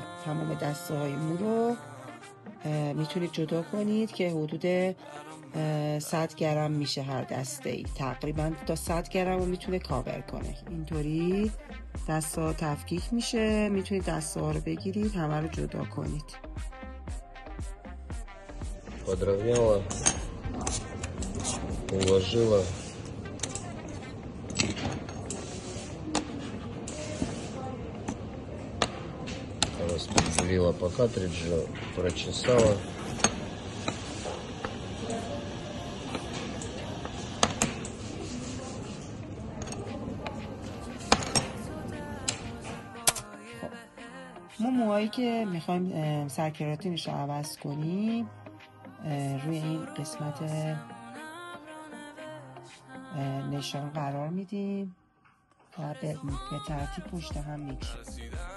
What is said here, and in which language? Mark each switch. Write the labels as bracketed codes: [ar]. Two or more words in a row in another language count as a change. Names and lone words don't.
[fa] تمام دسته های مو رو میتونید جدا کنید که حدود 100 گرم میشه هر دسته ای، تقریبا تا 100 گرم رو میتونه کاور کنه. اینطوری دسته ها تفکیک میشه، میتونید دسته ها رو بگیرید همه رو جدا کنید. [ru] Подровняла, уложила. Распределила по картриджу, прочесала. [fa] ما موهایی که میخوایم سرکراتینش رو عوض کنیم روی این قسمت نشان قرار میدیم و به ترتیب پشت هم میچینیم.